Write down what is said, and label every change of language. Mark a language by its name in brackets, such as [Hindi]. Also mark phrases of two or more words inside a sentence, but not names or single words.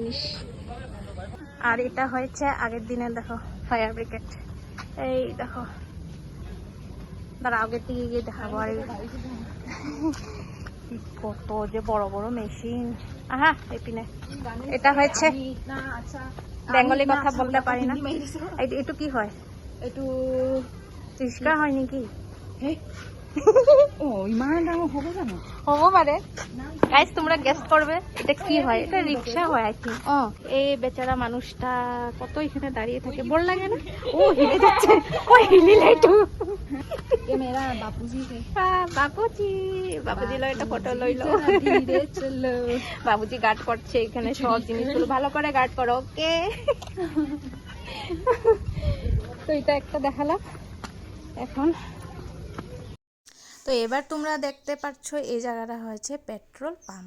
[Bangla] আর এটা হয়েছে আগের দিনের, দেখো ফায়ার ব্রিগেড। এই দেখো, তার আগের দিকে গিয়ে দেখাবো। আর কত যে বড় বড় মেশিন। আহা এপিনে এটা হয়েছে বেঙ্গলি কথা বলতে পারি না। [Assamese] এইটো কি হয়? এইটো রিক্সা হয় নেকি? ইমান ডাঙৰ হ'ব জানো? হ'ব পাৰে। [Bangla] গাইজ তোমরা গেস করবে এটা কি হয়। এটা রিক্সা হয় [English] I think. [Bangla] এই বেচারা মানুষটা কত এখানে দাঁড়িয়ে থাকে, বল লাগে না? ও হিলে যাচ্ছে, ও হিলিলে একটু। [Hindi] ये मेरा बापूजी है। [Bangla] বাপুজি, বাপুজি লো একটা ফটো লইলো। [Hindi] धीरे चलो। [Bangla] বাবুজি গার্ড করছে এখানে সব জিনিসগুলো, ভালো করে গার্ড করো, ওকে? তো এটা একটা দেখালাম। এখন তো এবার তোমরা দেখতে পাচ্ছ এই জায়গাটা হয়েছে পেট্রোল পাম্প।